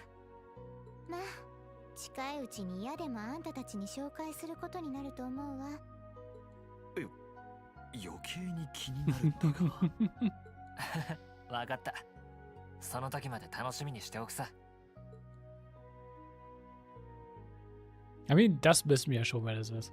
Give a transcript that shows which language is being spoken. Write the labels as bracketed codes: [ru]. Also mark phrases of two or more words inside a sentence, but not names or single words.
[ja] まあ近いうちに嫌でもあんたたちに紹介することになると思うわ。余計に気になるんだが。わかった。その時まで楽しみにしておくさ。 [en] I mean, [de] das wissen wir ja schon, wer das ist.